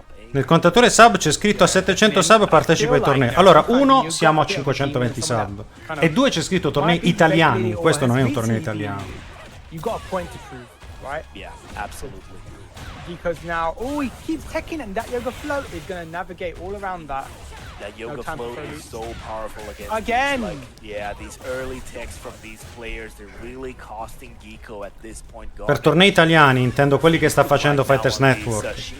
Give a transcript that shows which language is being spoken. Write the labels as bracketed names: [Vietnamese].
[Italian] Nel contatore sub c'è scritto a 700 sub partecipa ai tornei. Allora, 1 siamo a 520 sub e 2 c'è scritto tornei italiani. Questo non è un torneo italiano. [English] You got a point to prove, right? Yeah, absolutely. Because now, oh, he keeps teching and that yoga float is going to navigate all around that. That yoga float is so powerful against again. These, yeah, these early techs from these players, they're really costing Geeko at this point. [Italian] Per tornei italiani intendo quelli che sta facendo Fighters Network.